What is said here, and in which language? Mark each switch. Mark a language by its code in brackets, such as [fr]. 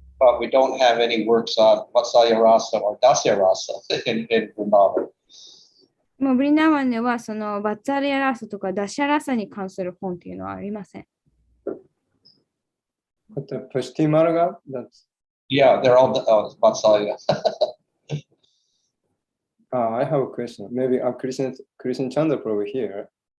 [en] But we don't have any works on Vatsalyarasa or Dasyarasa in Vrindavan. [ja] もうブリンダーワンでは、バッツァリアラサとかダシャラサに関する本っていうのはありません。 [en] But the Pushti Marga, that's Yeah, they're all Vatsalya. I have a question. Maybe Krishna Chandra Prabhu here.